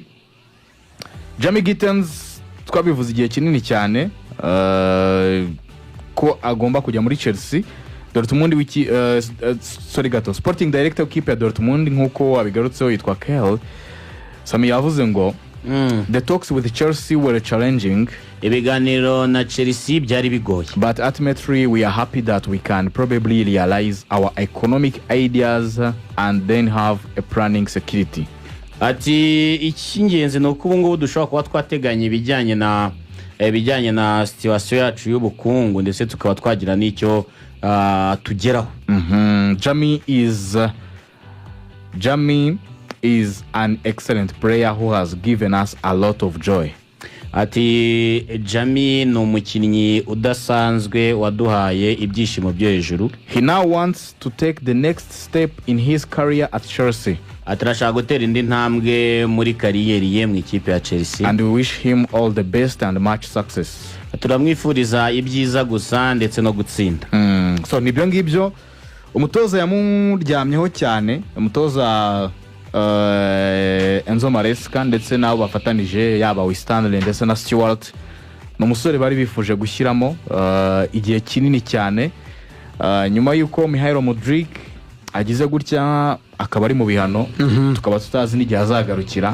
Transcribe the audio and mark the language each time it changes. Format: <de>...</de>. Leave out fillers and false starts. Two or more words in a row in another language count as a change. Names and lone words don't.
<rw>Jamie Gittens twabivuze igihe kinini cyane ko agomba kujya muri Chelsea. Dortmund</rw> <en>Sporting Director</en> <rw>w'ikipe ya Dortmund nkuko abigarutseho yitwa Kel Sami yavuze ngo</rw> <en>the talks with Chelsea were challenging.</en> <rw>Ibiganiro na Chelsea byari bigoye,</rw> <en>but ultimately we are happy that we can probably realize our economic ideas and then have a planning security.</en> <rw>Ati icy'ingenzi no kuba ngubu dushobora kuba twateganya ibijyanye na situation yacu y'ubukungu ndetse tukaba twagira n'icyo tugeraho.</rw> <en>Jamie is an excellent player who has given us a lot of joy.</en> <rw>Ati Jamie ni umukinnyi udasanzwe waduhaye ibyishimo byo hejuru.</rw> <en>He now wants to take the next step in his career at Chelsea.</en> <rw>Atarashaka gutera indi ntambwe muri kariyeri ye mu ikipe ya Chelsea.</rw> <en>And we wish him all the best and much success.</en> <rw>Turamwifuriza ibyiza gusa ndetse no gutsinda. So nibyo ngibyo umutoza yamuryamyeho cyane, umutoza Enzo Maresca ndetse nabo bafatanije yaba Stanley ndetse na Stewart. N'umusore bari bifuje gushyiramo igihe kinini cyane, nyuma yuko Mihailo Mudryk agize gutya akaba ari mu bihano, tukaba tutazi n'igihe azagarukira.</rw>